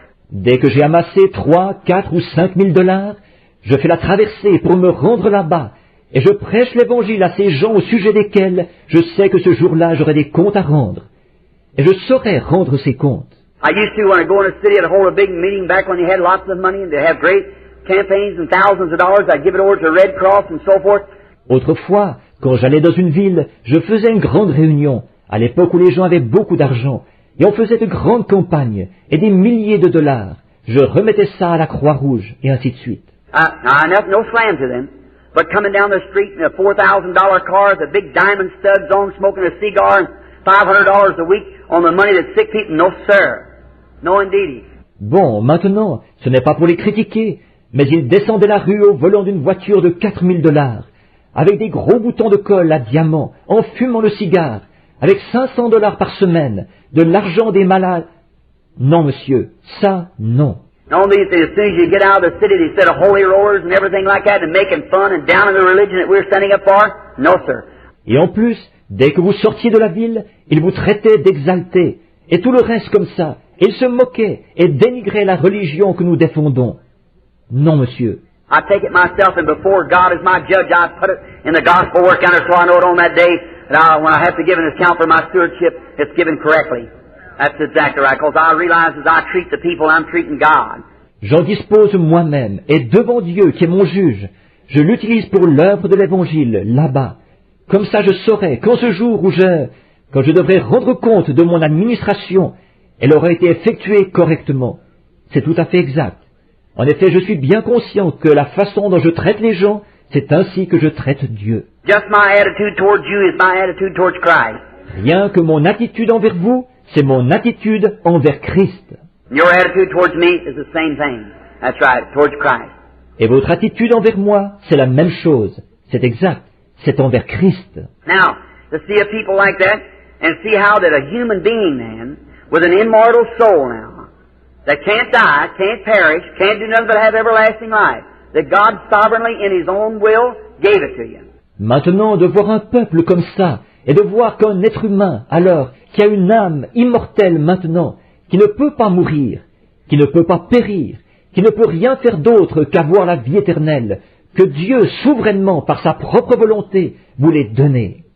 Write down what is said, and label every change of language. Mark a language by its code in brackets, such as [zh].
[fr] Dès que j'ai amassé 3, 4 ou 5 000 $, je fais la traversée pour me rendre là-bas, et je prêche l'évangile à ces gens au sujet desquels je sais que ce jour-là j'aurai des comptes à rendre. Et je saurai rendre ces comptes. [en] I used to, when I go in a city, I'd hold a big meeting back when they had lots of money and they have great campaigns and thousands of dollars. I'd give it over to the Red Cross and so forth. [fr] Autrefois, quand j'allais dans une ville, je faisais une grande réunion, à l'époque où les gens avaient beaucoup d'argent, et on faisait de grandes campagnes, et des milliers de $. Je remettais ça à la Croix-Rouge, et ainsi de suite. [en] No slam to them, but coming down the street in a $4,000 car with a big diamond studs on, smoking a cigar, and $500 a week on the money that sick people, no sir. No indeedy. [fr] Bon, maintenant, ce n'est pas pour les critiquer, mais ils descendaient la rue au volant d'une voiture de 4 000 $, avec des gros boutons de colle à diamants, en fumant le cigare, avec 500 $ par semaine, de l'argent des malades. Non, monsieur, ça, non. [en] Only as soon as you get out of the city, they set of holy rollers and everything like that, and making fun and down in the religion that we're standing up for? No, sir. [fr] Et en plus, dès que vous sortiez de la ville, ils vous traitaient d'exaltés, et tout le reste comme ça. Ils se moquaient et dénigraient la religion que nous défendons. Non, monsieur. [en] I take it myself, and before God as my judge, I put it in the gospel work counter so I know it on that day, that when I have to give an account for my stewardship, it's given correctly. That's exactly right, because I realize as I treat the people, I'm treating God. [fr] J'en dispose moi-même, et devant Dieu qui est mon juge, je l'utilise pour l'œuvre de l'Évangile, là-bas. Comme ça je saurai qu'en ce jour où quand je devrais rendre compte de mon administration, elle aura été effectuée correctement. C'est tout à fait exact. En effet, je suis bien conscient que la façon dont je traite les gens, c'est ainsi que je traite Dieu. [en] Just my attitude towards you is my attitude towards Christ. [fr] Rien que mon attitude envers vous, c'est mon attitude envers Christ. [en] Your attitude towards me is the same thing. That's right, towards Christ. [fr] Et votre attitude envers moi, c'est la même chose. C'est exact. C'est envers Christ. [en] Now, to see a people like that, and see how that a human being then, with an immortal soul now, that can't die, can't perish, can't do nothing but have everlasting life, that God sovereignly in His own will gave it to you. [fr] Maintenant, de voir un peuple comme ça, et de voir qu'un être humain, alors, qui a une âme immortelle maintenant, qui ne peut pas mourir, qui ne peut pas périr, qui ne peut rien faire d'autre qu'avoir la vie éternelle, que Dieu, souverainement, par sa propre volonté, vous l'ait donnée.